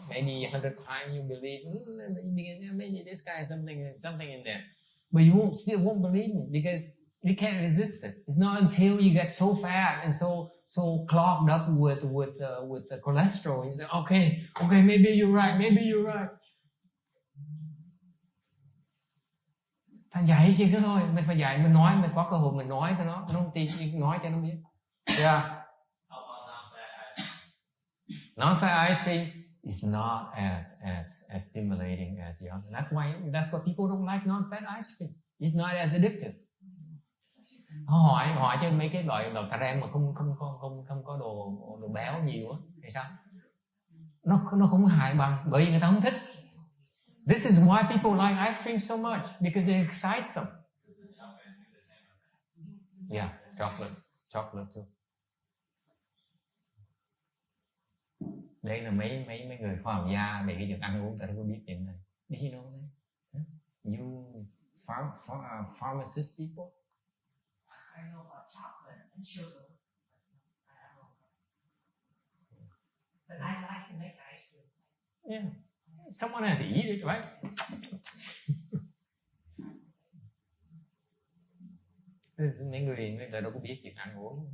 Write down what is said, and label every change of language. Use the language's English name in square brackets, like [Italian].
[English] Maybe 100 times you believe. Maybe this guy has something in there. But you still won't believe me because you can't resist it. It's not until you get so fat and so clogged up with the cholesterol. You say, okay, maybe you're right. [Vietnamese] Phải dạy chứ đó thôi, mình phải dạy, mình nói, mình có cơ hội mình nói cho nó không tin, nói cho nó biết. [English] Yeah. How about non-fat ice cream? Non-fat ice cream is not as stimulating as the other. That's why people don't like non-fat ice cream. It's not as addictive. [Vietnamese] Hỏi cho mấy cái loại cà rem mà không có đồ béo nhiều á thì sao? Nó không hại bằng, bởi vì người ta không thích. [English] This is why people like ice cream so much, because it excites them. Yeah, chocolate too. [Vietnamese] Đây là mấy người khoa học gia về cái việc ăn uống, ta đâu có biết chuyện này. [English] Did you know that? You pharmacist people? I know about chocolate and sugar. I don't know. But I like to make ice cream. Yeah. Someone has to eat it, right? [Vietnamese] Mấy người ta đâu có biết việc ăn uống.